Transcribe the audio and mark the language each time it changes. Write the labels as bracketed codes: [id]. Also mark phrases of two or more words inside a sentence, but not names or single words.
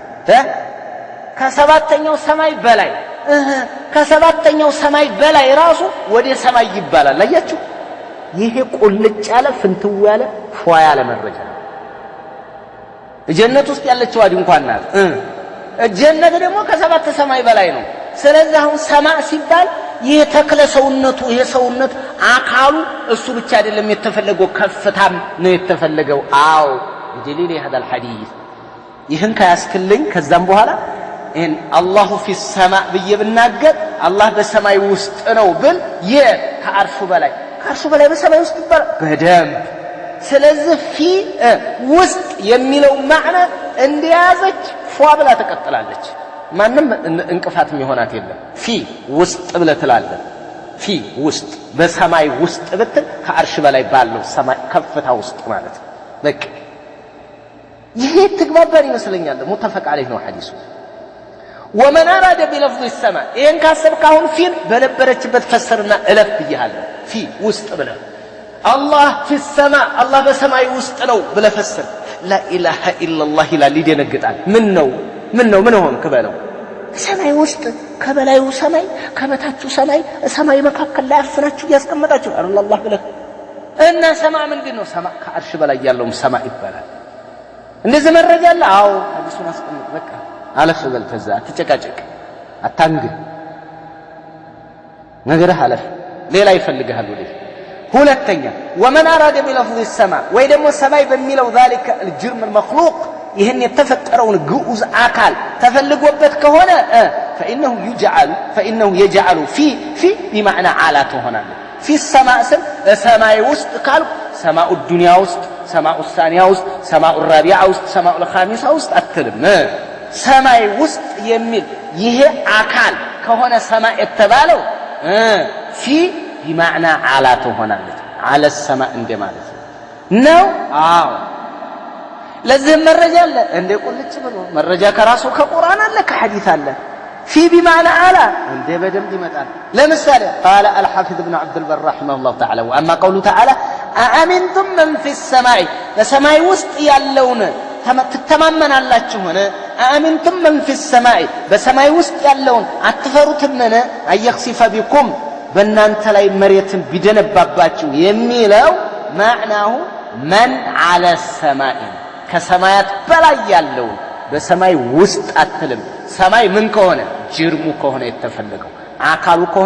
[am] ከሰባተኛው ሰማይ በላይ ከሰባተኛው ሰማይ በላይ ራሱ ወደ ሰማይ ይባላል። አያችሁ ይሄ ቁልጭ ያለ ፍንትው ያለ ፏ ያለ መረጃ ነው። ጀነት ውስጥ ያለችው አዲ እንኳን ናት። ጀነት ደግሞ ከሰባት ሰማይ በላይ ነው። ስለዚህ አሁን ሰማዕ ሲባል ይሄ ተክለ ሰውነቱ ይሄ ሰውነት አካሉ እሱ ብቻ አይደለም የተፈለገው ከፍታም ነው የተፈለገው። አው በደሊል [ar] هذا الحديث [am] ይህን ካያስክልኝ ከዛም በኋላ [ar] ان الله في السماء [am] ብየብናገር አላህ በሰማይ ውስጥ ነው ብል ከአርሹ በላይ በሰማይ ውስጥ ይባላል በደንብ። ስለዚህ ፊ ውስጥ የሚለው ማዕና እንዲያዘች ፏ ብላ ተቀጥላለች። ማንም እንቅፋት የሚሆናት የለም። ፊ ውስጥ ብለህ ትላለህ። ፊ ውስጥ በሰማይ ውስጥ ብትል ከአርሽ በላይ ባለው ሰማይ ከፍታ ውስጥ ማለት ነው። በቃ ይሄ ተግባባን ይመስለኛል። ሙተፈቅ عليه ነው ሐዲሱ። [ar] ومن اراد بلفظ السماء [am] ይሄን ካሰብክ አሁን ፊን በነበረችበት ፈሰርና እለፍ ብያለሁ። ፊ ውስጥ ብለህ አላህ [ar] في السماء [am] አላህ በሰማይ ውስጥ ነው ብለህ ፈስር። [ar] لا اله الا الله [am] ይላል ይደነግጣል። ምን ሆንክ በለው። ሰማይ ውስጥ ከበላዩ ሰማይ ከበታቹ ሰማይ መካከል ላይ አፍናችሁ ያስቀመጣችሁ አላህ ብለህ እና ሰማይ ምንድነው? ሰማይ ከአርሽ በላይ ያለው ሰማይ ይባላል። እንደዚህ መረጃ አለ። አዎ ሐዲሱን አስቀምጥ። በቃ አለፍ በል ተዛ አትጨቃጨቅ አታንግ ነገርህ አለፍ ሌላ ይፈልጋል ወዲህ። ሁለተኛ [ar] ومن اراد بلفظ السماء [am] ወይ ደግሞ ሰማይ በሚለው [ar] ذلك الجرم المخلوق [am] ይህን የተፈጠረውን ግዑዝ አካል ተፈልጎበት ከሆነ [ar] فإنه يجعل في بمعنى على [am] ትሆናለህ። [ar] في السماء [am] ስም ሰማይ ውስጥ ካልኩ [ar] السماء الدنيا [am] ውስጥ [ar] السماء الثانية [am] ውስጥ [ar] السماء الرابعة [am] ውስጥ [ar] السماء الخامسة [am] ውስጥ አትልም። ሰማይ ውስጥ የሚል ይሄ አካል ከሆነ ሰማይ የተባለው [ar] في بمعنى على [am] ትሆናለች። [ar] على السماء [am] እንደማለት ነው። አዎ ለዚህ መረጃ አለ እንደ ቁልጭ ብሎ መረጃ ከራሱ ከቁርአን አለ ከሐዲስ አለ። [ar] في بمعنى على [am] እንደ በደንብ ይመጣል። ለምሳሌ [ar] قال الحافظ ابن عبد البر رحمه الله تعالى واما قوله تعالى أأمنتم من في السماء [am] በሰማይ ውስጥ ያለውን ትተማመናላችሁ ሆነ [ar] أأمنتم من في السماء [am] በሰማይ ውስጥ ያለውን አትፈሩትምን [ar] أيخسف بكم [am] በእናንተ ላይ መሬትን ቢደነባባችሁ የሚለው ማዕናው من [ar] على السماء [am] ከሰማያት በላይ ያለው በሰማይ ውስጥ አትልም። ሰማይ ምን ከሆነ ጅርሙ ከሆነ የተፈለገው አካሉ ከሆነ